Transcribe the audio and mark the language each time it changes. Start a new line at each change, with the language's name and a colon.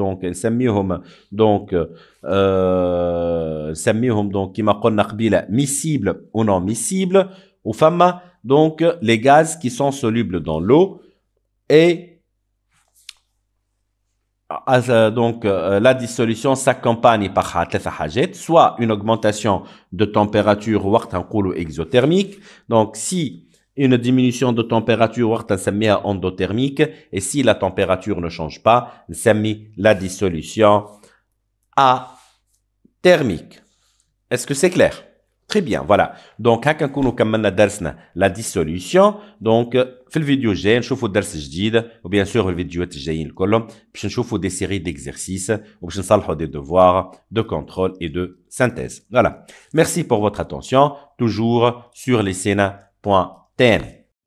Arabic: نسميهم دونك كما قلنا قبيله ميسيبل
French: ou non miscible
Arabic: وفما
French: donc les gaz qui sont solubles dans l'eau et donc la dissolution s'accompagne par soit une augmentation de température exothermique. Donc si une diminution de température endothermique et si la température ne change pas, la dissolution athermique. Est-ce que c'est clair? Très bien, voilà.
Arabic: Donc, هكا نكونوا كملنا درسنا la dissolution.
French: Donc,
Arabic: في الفيديو الجاي نشوفوا درس جديد وبيان سور الفيديوهات الجايين كلهم باش نشوفوا
French: des séries d'exercices
Arabic: وباش نصلحوا
French: des devoirs de contrôle et de synthèse. Voilà. Merci pour votre attention. Toujours sur lescena.tn.